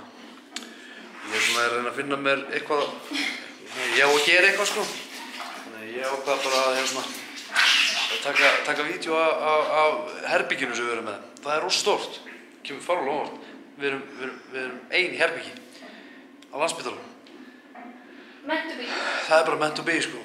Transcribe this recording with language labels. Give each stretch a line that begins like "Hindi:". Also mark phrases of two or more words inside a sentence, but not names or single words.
Icelandic: Ég er svona að reyna að finna mér eitthvað, ég á að gera eitthvað sko. Þannig ég ákvað bara að taka vídeo af herbygginu sem við erum með. Það er rosa stórt, kemur fárlega óvart. Við erum ein í herbyggi á Landspítalanum.
English: Meant to be.
Icelandic: Það er bara
English: meant to be
Icelandic: sko.